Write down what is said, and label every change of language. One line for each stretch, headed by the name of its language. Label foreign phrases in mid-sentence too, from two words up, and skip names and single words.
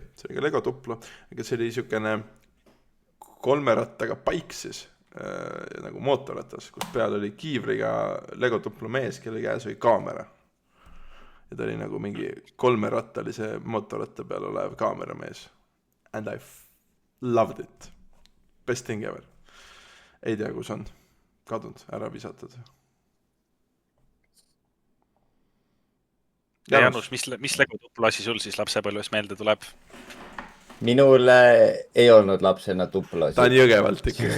Estonian: See oli ka Lego Tuplo, aga see oli niisugune 3 rattaga paik siis, nagu mootorratas, kus peal oli kiivriga Lego Tuplo mees, kelle käes oli kaamera. Ja ta oli nagu mingi 3-rattalise mootorratta peal olev kaameramees.
English: And I loved it. Best thing ever.
Estonian: Ei tea, kus on kadunud, ära visatud. Janus, mis Lego Tuplo asi sul siis lapsepõlves meelde tuleb? Minul ei olnud lapsena Tuplo. Ta on Jõgevalt ikkagi.